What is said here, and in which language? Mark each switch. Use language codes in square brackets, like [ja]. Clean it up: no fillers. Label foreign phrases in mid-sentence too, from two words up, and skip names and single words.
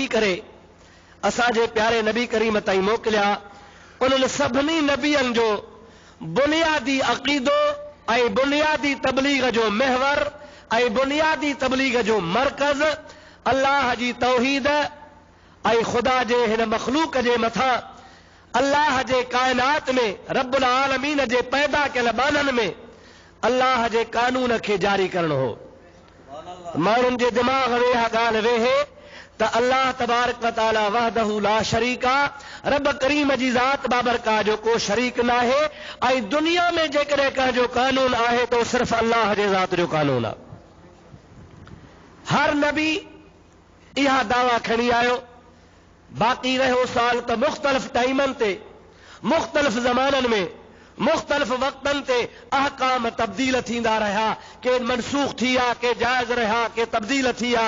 [sd] करे असांजे प्यारे नबी करीम ताईं मोकिलिया, उन्हनि सभिनी नबियनि जो बुनियादी अक़ीदो ऐं बुनियादी तबलीग जो महवर ऐं बुनियादी तबलीग जो मरकज़ अल्लाह जी तौहीद ऐं ख़ुदा जे हिन मख़लूक जे मथां अल्लाह जे काइनात में [ar] رب العالمين [sd] जे पैदा कयल बाननि में अल्लाह जे कानून खे जारी करणो हो। माण्हुनि जे दिमाग़ में इहा ॻाल्हि वेहे त [ar] الله تبارك وتعالى وحده لا شريك, [sd] रब करीम जी ज़ात बाबरका जो को शरीक न आहे ऐं दुनिया में जेकॾहिं कंहिंजो कानून आहे तो सिर्फ़ अल्लाह जे ज़ात जो कानून आहे। हर नबी इहा दावा खणी आयो। बाक़ी रहियो साल त मुख़्तलिफ़ टाइमनि ते मुख़्तलिफ़ ज़माननि में मुख़्तलिफ़ वक़्तनि ते अहकाम तब्दील थींदा रहिया, के मनसूख थी विया, के जाइज़ रहिया, के तब्दील थी विया।